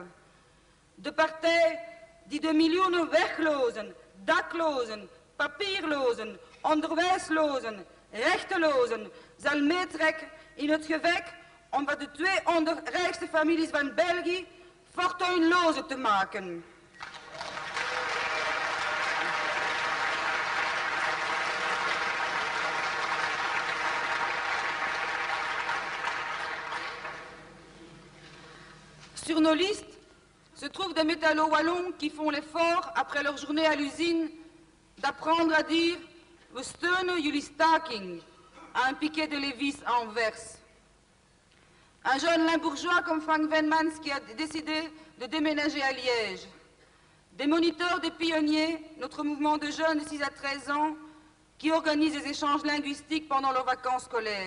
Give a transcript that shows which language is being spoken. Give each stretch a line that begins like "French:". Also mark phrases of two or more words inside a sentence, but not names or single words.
Dutch: De partij die de miljoenen werklozen, daklozen, papierlozen, onderwijslozen, rechtelozen zal meetrekken in het gevecht om van de 200 rijkste families van België fortuinlozen te maken.
French: Sur nos listes se trouvent des métallos wallons qui font l'effort, après leur journée à l'usine, d'apprendre à dire «
Dutch: We steunen jullie staking
French: » à un piquet de Lévis à Anvers. Un jeune limbourgeois comme Frank Venmans qui a décidé de déménager à Liège. Des moniteurs, des pionniers, notre mouvement de jeunes de 6 à 13 ans qui organise des échanges linguistiques pendant leurs vacances scolaires.